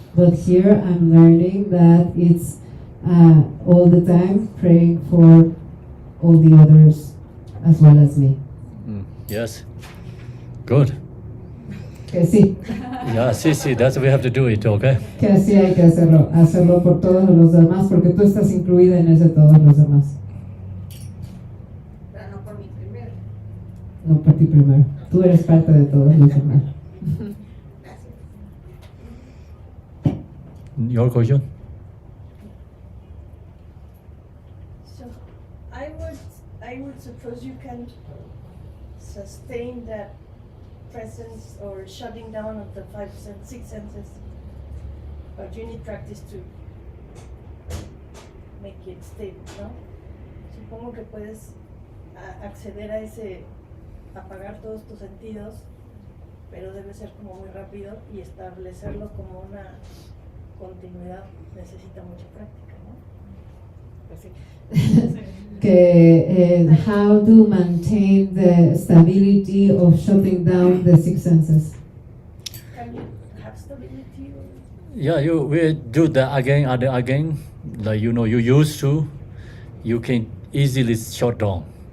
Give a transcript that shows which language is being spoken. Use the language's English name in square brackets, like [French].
[English] But here I'm learning that it's all the time praying for all the others as well as me. Yes. Good. [Spanish] Que sí, [English] Yeah, see, that's we have to do it, okay? [Spanish] que así hay que hacerlo por todos los demás, porque tú estás incluida en ese todos los demás. Pero no por mí primero. No por ti primero. Tú eres parte de todos los demás. Gracias. [English] Your question? So I would suppose you can sustain that presence or shutting down of the six senses, but you need practice to make it stable, ¿no? [Spanish] Supongo que puedes acceder a ese, apagar todos tus sentidos, pero debe ser como muy rápido y establecerlo como una continuidad necesita mucha práctica, ¿no? Pues sí. [English] Que how to maintain the stability of shutting down the six senses. Can you have stability? Yeah, you will do that again and again. Like you used to, you can easily shut down.